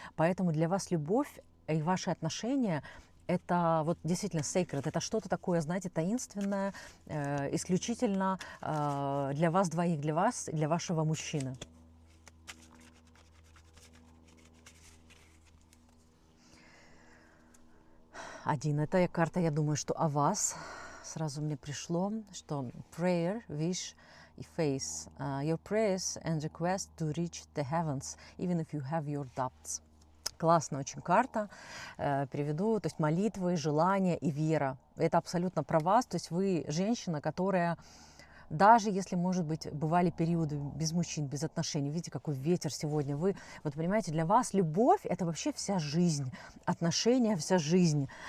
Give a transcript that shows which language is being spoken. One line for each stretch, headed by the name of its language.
Russian: Поэтому для вас любовь и ваши отношения — это вот действительно sacred, это что-то такое, знаете, таинственное, исключительно для вас двоих, для вас, для вашего мужчины. Один. Эта карта, я думаю, что о вас. Сразу мне пришло, что
English: prayer, wish
Russian: и
English: face. Your prayers and request to reach the heavens, even if you have your doubts.
Russian: Классная очень карта, переведу, то есть молитвы, желания и вера. Это абсолютно про вас, то есть вы женщина, которая, даже если, может быть, бывали периоды без мужчин, без отношений, видите, какой ветер сегодня, вы, вот понимаете, для вас любовь — это вообще вся жизнь, отношения — вся жизнь.